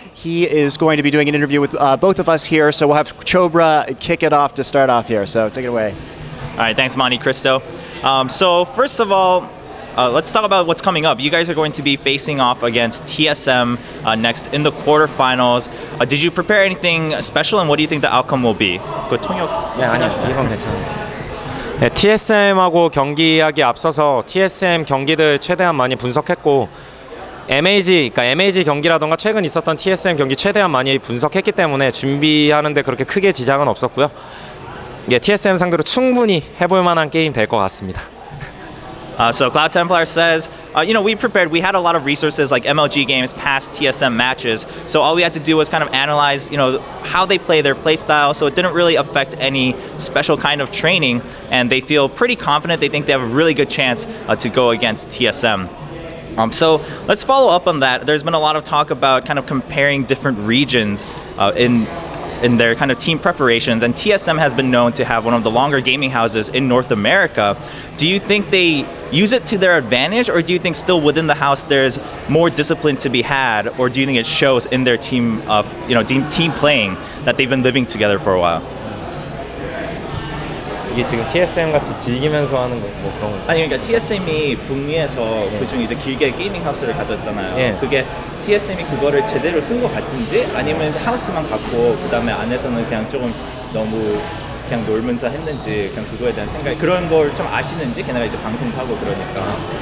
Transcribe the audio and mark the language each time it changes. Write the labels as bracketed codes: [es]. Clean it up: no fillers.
[en] He is going to be doing an interview with both of us here, so we'll have Chobra kick it off to start off here. So take it away. All right, thanks, MonteCristo. So first of all, let's talk about what's coming up. You guys are going to be facing off against TSM next in the quarterfinals. Did you prepare anything special, and what do you think the outcome will be? [ko] 네, 아니요. 이건 괜찮아요. 네, TSM하고 경기하기 앞서서 TSM 경기들 최대한 많이 분석했고 그러니까 MAG 경기라던가 최근 있었던 TSM 경기 최대한 많이 분석했기 때문에 준비하는데 그렇게 크게 지장은 없었고요. 예, TSM 상대로 충분히 해볼 만한 게임 될 것 같습니다. [en] So CloudTemplar says, we prepared. We had a lot of resources like MLG games past TSM matches. So all we had to do was kind of analyze, how they play, their play style. So it didn't really affect any special kind of training. And they feel pretty confident. They think they have a really good chance to go against TSM. So let's follow up on that. There's been a lot of talk about kind of comparing different regions in their kind of team preparations, and TSM has been known to have one of the longer gaming houses in North America. Do you think they use it to their advantage, or do you think still within the house there's more discipline to be had, or do you think it shows in their team of team playing that they've been living together for a while? [ko] 이게 지금 TSM 같이 즐기면서 하는 거 뭐 그런 거. 아니 그러니까 TSM이 북미에서 그중 이제 길게 게이밍 하우스를 가졌잖아요. 예. 그게 TSM이 그거를 제대로 쓴 것 같은지 아니면 하우스만 갖고 그다음에 안에서는 그냥 조금 너무 그냥 놀면서 했는지 그냥 그거에 대한 생각 그런 걸 좀 아시는지 걔네가 이제 방송도 하고 그러니까.